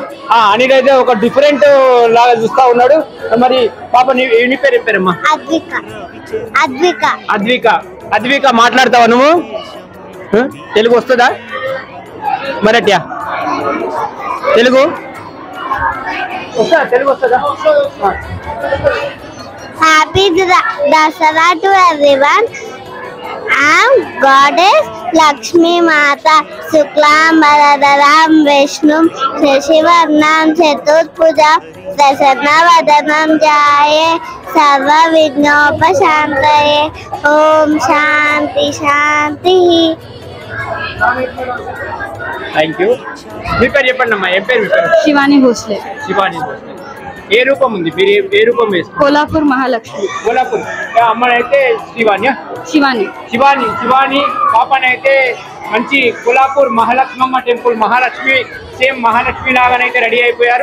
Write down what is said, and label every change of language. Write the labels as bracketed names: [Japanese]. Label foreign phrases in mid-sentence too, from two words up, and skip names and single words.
[Telugu] అనిరుద్ అయితే ఒక డిఫరెంట్ లాగా చూస్తా ఉన్నాడు. మరి పాప నీ పేరు ఏం పేరమ్మా? అద్విక. మాట్లాడతావా నువ్వు? తెలుగు వస్తుందా? మరాఠ్యా తెలుగు వస్తుందా? [English] Happy Dasara to everyone. I am Goddess Lakshmi Mata. [Sanskrit] Suklam Bharadharam Vishnum Shashivarnam Chaturpuja Prasanna Vadanam Jaye Sarva Vignopashantaye. Om Shanti Shanti. [English] thank you. [Telugu] మీ పేరు చెప్పండి అమ్మా. ఏం పేరు? శివాని భోస్లే. ఏ రూపం ఉంది? మీరు ఏ రూపం వేస్తారు? కోలాపూర్ మహాలక్ష్మి. కోలాపూర్ అమ్మనైతే శివాని పాపనైతే మంచి కోలాపూర్ మహాలక్ష్మమ్మ టెంపుల్ మహాలక్ష్మి సేమ్ మహాలక్ష్మి లాగానైతే రెడీ అయిపోయారు.